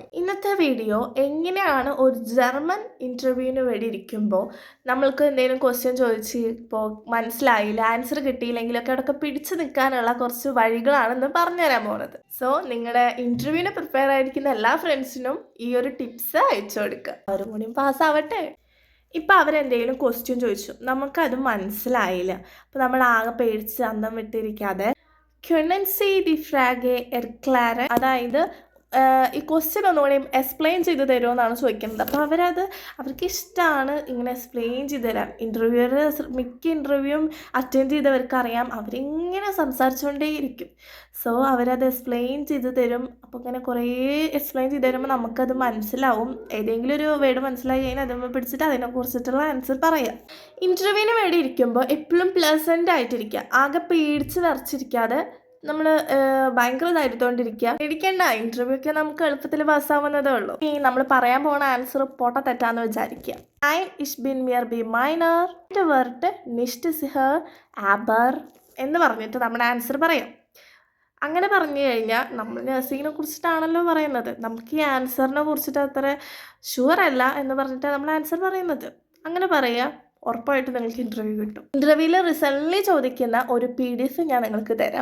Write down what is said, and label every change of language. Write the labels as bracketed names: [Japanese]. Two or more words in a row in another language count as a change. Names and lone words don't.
[Malayalam] ഇന്നത്തെ വീഡിയോ എങ്ങനെയാണ് ഒരു ജർമ്മൻ ഇൻ്റർവ്യൂവിന് വേണ്ടി ഇരിക്കുമ്പോൾ നമ്മൾക്ക് എന്തെങ്കിലും ക്വസ്റ്റ്യൻ ചോദിച്ച് ഇപ്പോൾ മനസ്സിലായില്ല, ആൻസർ കിട്ടിയില്ലെങ്കിലൊക്കെ അവിടെയൊക്കെ പിടിച്ചു നിൽക്കാനുള്ള കുറച്ച് വഴികളാണെന്ന് പറഞ്ഞുതരാൻ പോകുന്നത്. സോ നിങ്ങളുടെ ഇൻ്റർവ്യൂവിന് പ്രിപ്പയർ ആയിരിക്കുന്ന എല്ലാ ഫ്രണ്ട്സിനും ഈ ഒരു ടിപ്സ് അയച്ചു കൊടുക്കുക. അവരും കൂടി പാസ്സാവട്ടെ. ഇപ്പം അവരെന്തെങ്കിലും ക്വസ്റ്റ്യൻ ചോദിച്ചു, നമുക്കത് മനസ്സിലായില്ല. അപ്പോൾ നമ്മൾ ആകെ പേടിച്ച് അന്തം വിട്ടിരിക്കാതെ [German] können Sie die Frage erklären, [Malayalam] അതായത് ഈ ക്വസ്റ്റ്യൻ ഒന്നുകൂടി എക്സ്പ്ലെയിൻ ചെയ്ത് തരുമോ എന്നാണ് ചോദിക്കുന്നത്. അപ്പോൾ അവർക്ക് ഇഷ്ടമാണ് ഇങ്ങനെ എക്സ്പ്ലെയിൻ ചെയ്ത് തരാൻ. മിക്ക ഇൻ്റർവ്യൂവും അറ്റൻഡ് ചെയ്തവർക്ക് അറിയാം, അവരിങ്ങനെ സംസാരിച്ചുകൊണ്ടേയിരിക്കും. സോ അവരത് എക്സ്പ്ലെയിൻ ചെയ്ത് തരും. അപ്പോൾ ഇങ്ങനെ കുറേ എക്സ്പ്ലെയിൻ ചെയ്ത് തരുമ്പോൾ നമുക്കത് മനസ്സിലാവും. ഏതെങ്കിലും ഒരു വേർഡ് മനസ്സിലായി കഴിഞ്ഞാൽ അതുമ്പോൾ പിടിച്ചിട്ട് അതിനെക്കുറിച്ചിട്ടുള്ള ആൻസർ പറയാം. ഇൻ്റർവ്യൂവിന് വേണ്ടി ഇരിക്കുമ്പോൾ എപ്പോഴും പ്ലസൻ്റ് ആയിട്ടിരിക്കുക, ആകെ പേടിച്ച് വിറച്ചിരിക്കാതെ നമ്മൾ ഭയങ്കര ധൈര്യത്തോണ്ടിരിക്കുക. പേടിക്കേണ്ട, ഇൻ്റർവ്യൂ ഒക്കെ നമുക്ക് എളുപ്പത്തിൽ പാസ്സാവുന്നതേ ഉള്ളൂ. ഈ നമ്മൾ പറയാൻ പോകുന്ന ആൻസർ പൊട്ട തെറ്റാന്ന് വിചാരിക്കുക. [German] ich bin mir be meiner Wort nicht sicher aber [Malayalam] എന്ന് പറഞ്ഞിട്ട് നമ്മുടെ ആൻസർ പറയാം. അങ്ങനെ പറഞ്ഞു കഴിഞ്ഞാൽ നമ്മൾ നഴ്സിങ്ങിനെ കുറിച്ചിട്ടാണല്ലോ പറയുന്നത്, നമുക്ക് ഈ ആൻസറിനെ കുറിച്ചിട്ട് അത്ര ഷുവർ അല്ല എന്ന് പറഞ്ഞിട്ട് നമ്മൾ ആൻസർ പറയുന്നത്. അങ്ങനെ പറയുക, ഉറപ്പായിട്ട് നിങ്ങൾക്ക് ഇൻ്റർവ്യൂ കിട്ടും. ഇൻ്റർവ്യൂവിൽ റിസൾട്ടിൽ ചോദിക്കുന്ന ഒരു PDF ഞാൻ നിങ്ങൾക്ക് തരാം.